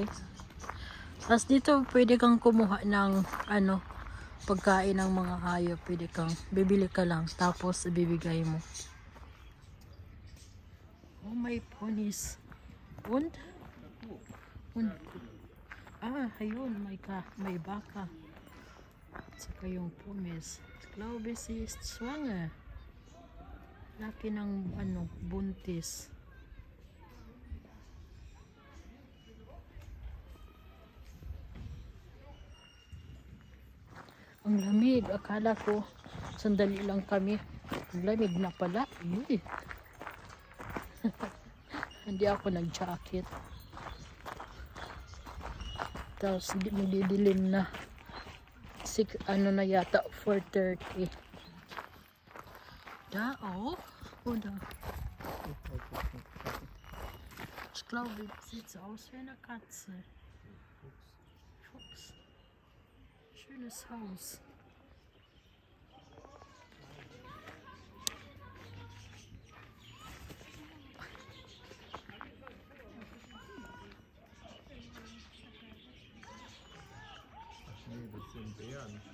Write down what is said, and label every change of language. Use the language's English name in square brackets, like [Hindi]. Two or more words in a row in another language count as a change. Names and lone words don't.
[Filipino] Tapos dito pwede kang kumuha ng ano, pagkain ng mga hayop. Pwede kang bibili ka lang tapos ibibigay mo. Oh, may ponies. Und? Ah, ayun, may baka. At saka yung pumis. [German] Ich glaube, sie ist schwanger. [Filipino] Laki ng ano, buntis. Ang lamig. Akala ko sandali lang kami. Ang lamig na pala. Hindi ako nag-jacket. Tapos magdidilim na. Ano na yata, 4:30. [German] Da, oh. Oder? Ich glaube, sieht so aus wie eine Katze. Fuchs. Schönes Haus. Nee, das sind Bären.